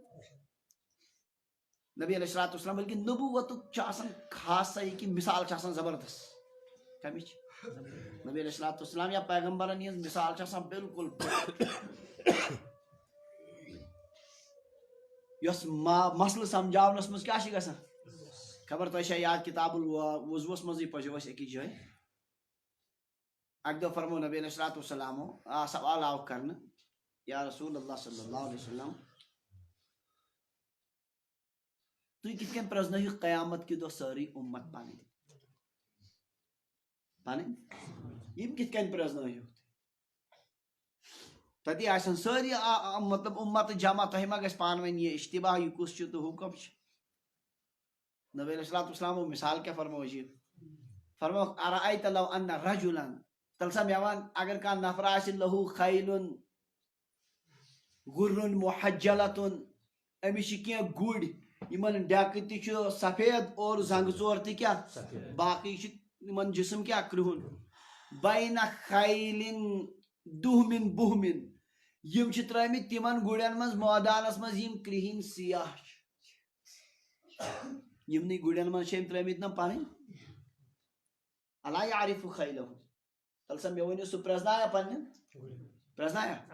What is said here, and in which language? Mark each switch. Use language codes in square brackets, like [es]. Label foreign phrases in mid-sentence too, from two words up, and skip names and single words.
[ks] نبی [ar] علیہ الصلوۃ والسلام [ks] بلکہِ نبوتُک چھُ آسان خاصا یہِ کہِ مثال چھِ آسان زبردست کمِچ نبی [ar] علیہ الصلوۃ والسلام [ks] یا پیغمبرن ہٕنٛز مثال چھِ آسان بالکل یۄس مسلہٕ سمجھاونس منٛز کیٛاہ چھِ گژھان خبر تۄہہِ چھا یاد کِتاب الوضوٗوس منٛزٕے پٔرزیو أسۍ أکِس جایہِ اکہِ دۄہ فرمو نبی علیہ الصلوۃ والسلامو سوال آو کرنہٕ یا رسول اللہ [ar] صلی اللہ علیہ وسلم [ks] تُہۍ کِتھ کٔنۍ پرٛزنٲیِو قیامت کہِ دۄہ سٲرٕے اُمت پنٕنۍ یِم کِتھ کٔنۍ پرٛزنٲیِو تتی آسن سٲری مطلب اُمت جمع تۄہہِ ما گژھِ پانہٕ ؤنۍ یہِ اشتباہ یہِ کُس چھُ تہٕ ہُہ کم چھُ. نبی [ar] علیہ الصلوۃ والسلامو [ks] مثال کیٛاہ فرمو عجیٖب فرموکھ [ar] ارأیت لو ان رجلا [ks] تیٚلہِ سا مےٚ وَن اگر کانٛہہ نفر آسہِ [ar] لہوٗ خیلُن غُرُن محجلتُن [ks] أمِس چھِ کینٛہہ گُرۍ یِمن ڈٮ۪کہٕ تہِ چھُ سفید اور زنٛگہٕ ژور تہِ کیٛاہ باقٕے چھُ یِمن جسم کیٛاہ کرٛہُن [ar] بینہ خیلن دُہمِن بُہمِن [ks] یِم چھِ ترٲمٕتۍ تِمن گُرٮ۪ن منٛز مٲدانس منٛز یِم کرٛہِنۍ سیاہ چھِ یِمنٕے گُرٮ۪ن منٛز چھِ أمۍ ترٲمٕتۍ نا پنٕنۍ [ar] الا یعرف خیلہ [ks] تیٚلہِ سا مےٚ ؤنِو سُہ پرٛزنایا پننٮ۪ن پرٛزنایا